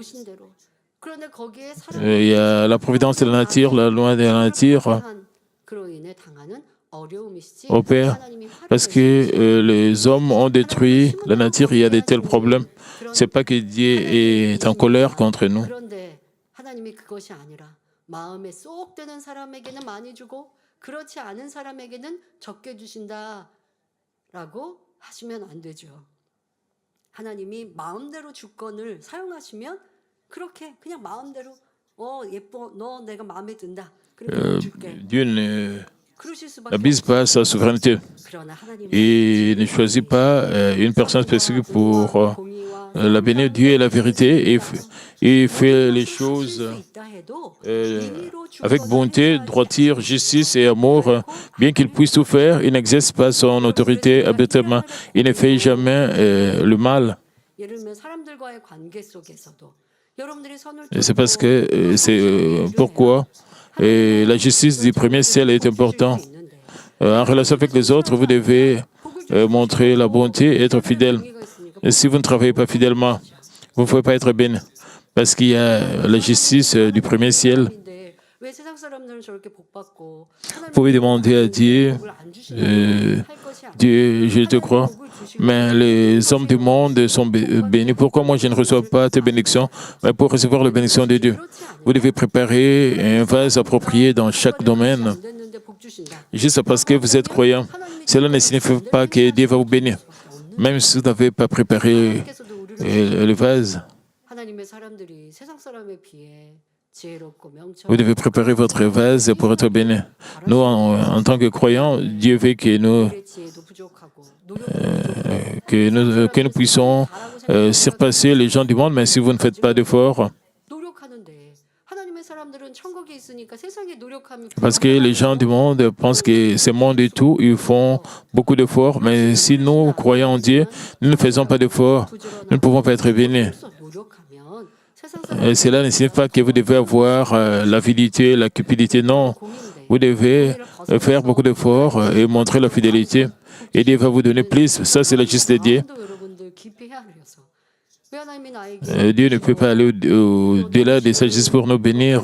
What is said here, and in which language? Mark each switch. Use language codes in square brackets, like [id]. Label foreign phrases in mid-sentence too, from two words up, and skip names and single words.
[fr] Il y a la providence de la nature, la loi de la nature opère parce que les hommes ont détruit la nature, il y a de tels problèmes. Ce n'est pas que Dieu est en colère contre nous. [ko] 하나님이 그것이 아니라 마음에 쏙 드는 사람에게는 많이 주고 그렇지 않은 사람에게는 적게 주신다라고 하시면 안 되죠. 하나님이 마음대로 주권을 사용하시면 그렇게 그냥 마음대로 예뻐 너 내가 마음에 든다. 그렇게 줄게. [fr] Dieu n'abuse pas sa souveraineté. Il ne choisit pas une personne spécifique pour la bénir. Dieu est la vérité et il fait les choses avec bonté, droiture, justice et amour. Bien qu'il puisse tout faire, il n'exerce pas son autorité arbitrairement. Il ne fait jamais le mal. [ko] 예를 들면 사람들과의 관계 속에서도 여러분들이 선을 [fr] Et c'est parce que c'est pourquoi la justice du premier ciel est importante. En relation avec les autres, vous devez montrer la bonté et être fidèle. Et si vous ne travaillez pas fidèlement, vous ne pouvez pas être béni. Parce qu'il y a la justice du premier ciel. [ko] 왜 세상 사람들은 저렇게 복 받고 [fr] Vous pouvez demander à Dieu, Dieu, je te crois, mais les hommes du monde sont bénis. Pourquoi moi je ne reçois pas tes bénédictions? Mais pour recevoir la bénédiction de Dieu, vous devez préparer un vase approprié dans chaque domaine. Juste parce que vous êtes croyant, cela ne signifie pas que Dieu va vous bénir. Même si vous n'avez pas préparé le vase, [ko] 하나님의 사람들이 세상 사람에 비해 지혜롭고 [fr] vous [ko] 명철 [fr] devez préparer votre vase pour être béni. Nous, en tant que croyants, Dieu veut que [ko] 지혜도 부족하고 [fr] nous puissions surpasser les gens du monde, mais si vous ne faites pas d'efforts, [ko] 노력하는데 하나님의 사람들은 천국에 있으니까 세상에 노력함이 [fr] parce que les gens du monde pensent que ce monde et tout, ils font beaucoup d'efforts, mais si nous croyons en Dieu, nous ne faisons pas d'efforts, nous ne pouvons pas être bénis. [ko] 노력하면 세상 [fr] Et cela ne signifie pas que vous devez avoir l'avidité, la cupidité, non. Vous devez faire beaucoup d'efforts et montrer la fidélité. Et Dieu va vous donner plus. Ça, c'est la justice de Dieu. [ko] 사람도 여러분들 깊이 헤아려서 왜 하나님이 나에게 [fr] Dieu ne peut pas aller au-delà de sa justice pour nous bénir.